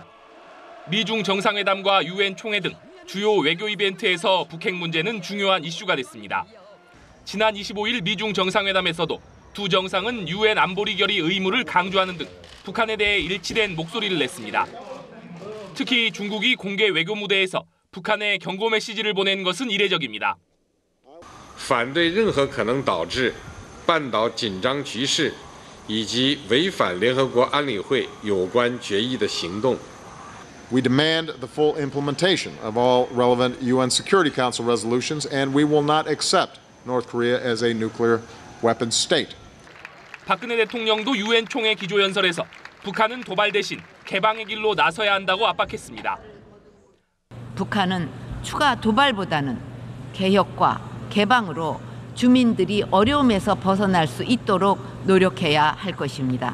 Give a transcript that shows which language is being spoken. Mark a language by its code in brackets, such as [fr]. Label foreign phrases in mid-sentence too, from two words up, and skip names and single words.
[ko] 미중 정상회담과 유엔 총회 등 주요 외교 이벤트에서 북핵 문제는 중요한 이슈가 됐습니다. 지난 25일 미중 정상회담에서도 두 정상은 유엔 안보리 결의 의무를 강조하는 등 북한에 대해 일치된 목소리를 냈습니다. 특히 중국이 공개 외교 무대에서 북한에 경고 메시지를 보낸 것은 이례적입니다. [zh] 反对任何可能导致半岛紧张局势以及违反联合国安理会有关决议的行动。 [en] We demand the full implementation of all relevant UN Security Council resolutions, and we will not accept North Korea as a nuclear weapons state. [ko] 박근혜 대통령도 유엔 총회 기조연설에서 북한은 도발 대신 개방의 길로 나서야 한다고 압박했습니다. 북한은 추가 도발보다는 개혁과 개방으로 주민들이 어려움에서 벗어날 수 있도록 노력해야 할 것입니다.